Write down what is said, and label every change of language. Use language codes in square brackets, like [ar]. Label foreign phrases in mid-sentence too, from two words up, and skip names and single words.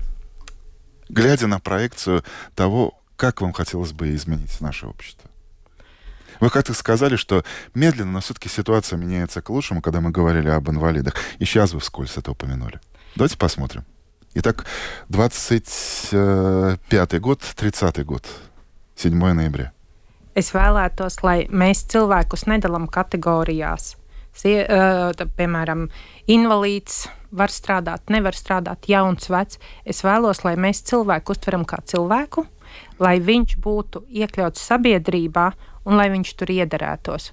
[ru] Глядя на проекцию того, как вам хотелось бы изменить наше общество. Вы как-то сказали, что медленно, но все-таки ситуация меняется к лучшему, когда мы говорили об инвалидах. И сейчас вы вскользь это упомянули. Давайте посмотрим. Итак, 25-й год, 30-й год, 7 ноября. [lv] Es vēlētos, lai mēs cilvēkus nedalām kategorijās. Piemēram, invalīds var strādāt, nevar strādāt, jauns, vecs. Es vēlos, lai mēs cilvēku uztveram kā cilvēku, lai viņš būtu iekļauts sabiedrībā un lai viņš tur iederētos.